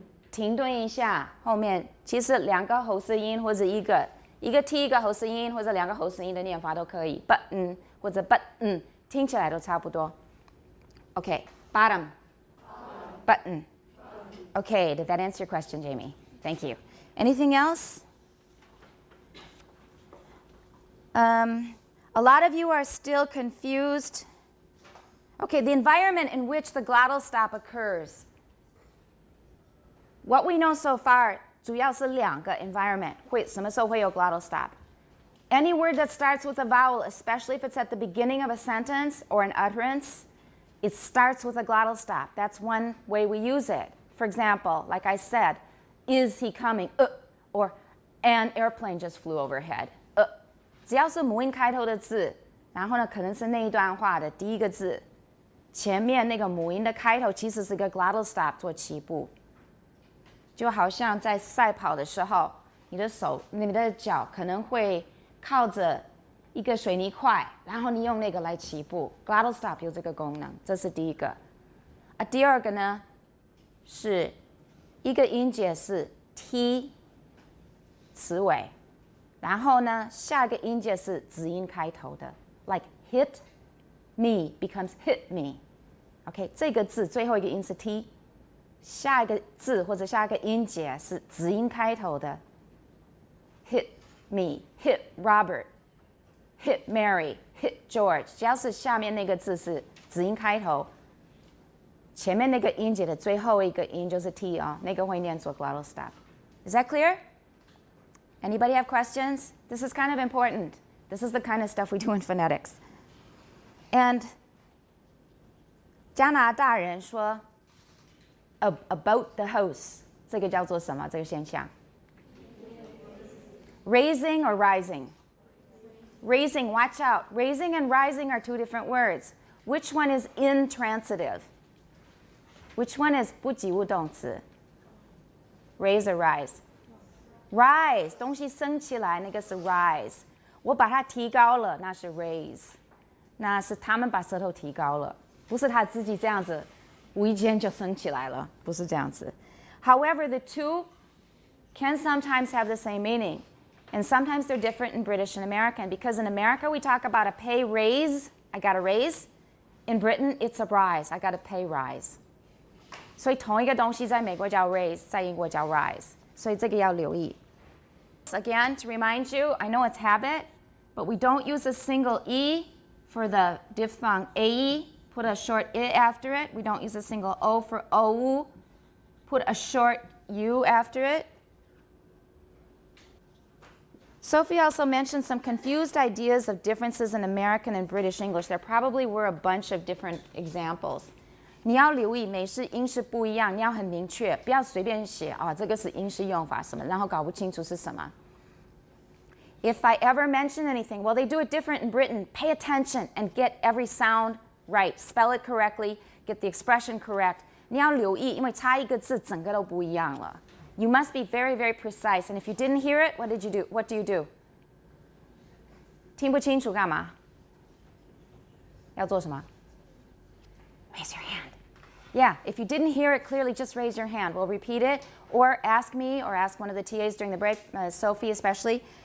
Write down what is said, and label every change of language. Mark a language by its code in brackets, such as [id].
[zh] 停顿一下，后面其实两个喉舌音或者一个 T 一个喉舌音或者两个喉舌音的念法都可以 ，button 或者 button 听起来都差不多。 [en] Okay, bottom, button. Okay, did that answer your question, Jamie? Thank you. Anything else? A lot of you are still confused. Okay, the environment in which the glottal stop occurs. What we know so far, [zh] 主要是两个 environment 什么时候会有 glottal stop? [en] Any word that starts with a vowel, especially if it's at the beginning of a sentence or an utterance, it starts with a glottal stop. That's one way we use it. For example, like I said, is he coming? Or an airplane just flew overhead. [zh] 只要是母音开头的字，然后呢，可能是那一段话的第一个字，前面那个母音的开头其实是个 glottal stop 做起步，就好像在赛跑的时候，你的脚可能会靠着一个水泥块，然后你用那个来起步 ，glottal stop 有这个功能，这是第一个。第二个呢，是一个音节是 T 词尾。然后呢，下一个音节是子音开头的 ， [en] like hit me becomes hit me。 [zh] OK， 这个字最后一个音是 T， 下一个字或者下一个音节是子音开头的 ， [en] hit me、hit Robert、hit Mary、hit George， [zh] 只要是下面那个字是子音开头，前面那个音节的最后一个音就是 T 啊，那个会念作 glottal stop。 [en] Is that clear? Anybody have questions? This is kind of important. This is the kind of stuff we do in phonetics. And 加拿大人说 about the house，这个叫做什么？这个现象 ？ Raising or rising? Raising, watch out. Raising and rising are two different words. Which one is intransitive? Which one is [zh] 不及物动词 ？ [en] Raise or rise? [zh] Rise 东西升起来，那个是 rise。我把它提高了，那是 raise。那是他们把舌头提高了，不是他自己这样子，无意间就升起来了，不是这样子。 [en] However, the two can sometimes have the same meaning, and sometimes they're different in British and American. Because in America we talk about a pay raise, I got a raise. In Britain, it's a rise, I got a pay rise. [zh] 所以同一个东西在美国叫 raise， 在英国叫 rise。所以这个要留意。 [en] Again, to remind you, I know it's habit, but we don't use a single E for the diphthong AE. Put a short I after it. We don't use a single O for OU. Put a short U after it. Sophie also mentioned some confused ideas of differences in American and British English. There probably were a bunch of different examples. [zh] 你要留意美式英式不一样，你要很明确，不要随便写啊，这个是英式用法什么，然后搞不清楚是什么。 [en] If I ever mention anything, well, they do it different in Britain. Pay attention and get every sound right. Spell it correctly, get the expression correct. [zh] 你要留意，因为差一个字，整个都不一样了。 [en] You must be very, very precise. And if you didn't hear it, what did you do? What do you do? [zh] 听不清楚干嘛？要做什么？ [en] Raise your hand. Yeah, if you didn't hear it clearly, just raise your hand. We'll repeat it, or ask me, or ask one of the TAs during the break, Sophie especially.